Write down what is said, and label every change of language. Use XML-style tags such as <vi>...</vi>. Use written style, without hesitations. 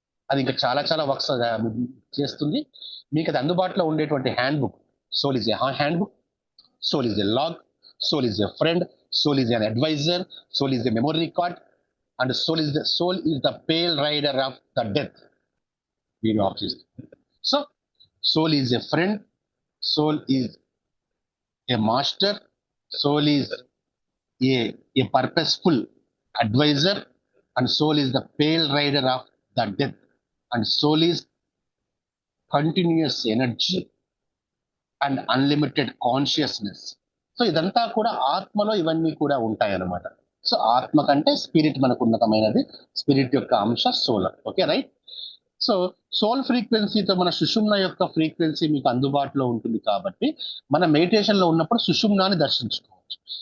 <te>అది ఇంకా చాలా చాలా వర్క్స్ చేస్తుంది. మీకు అది అందుబాటులో ఉండేటువంటి hand book,</te> <en>Soul is a handbook, soul is a log, soul is a friend, soul is an advisor, soul is a memory card, and soul is the pale rider of the death. So soul is a friend, soul is a master, soul is a purposeful advisor, and soul is the pale rider of the death, and soul is continuous energy and unlimited consciousness.</en> <te>So ఇదంతా కూడా ఆత్మలో ఇవన్నీ కూడా ఉంటాయి అన్నమాట. So ఆత్మ కంటే spirit మనకు ఉన్నతమైనది, స్పిరిట్ యొక్క అంశ soul. Okay, right. So soul ఫ్రీక్వెన్సీతో మన సుషుమ్న యొక్క ఫ్రీక్వెన్సీ మీకు అందుబాటులో ఉంటుంది కాబట్టి మన మెడిటేషన్ లో ఉన్నప్పుడు సుషుమ్నాన్ని దర్శించుకోవచ్చు.</te>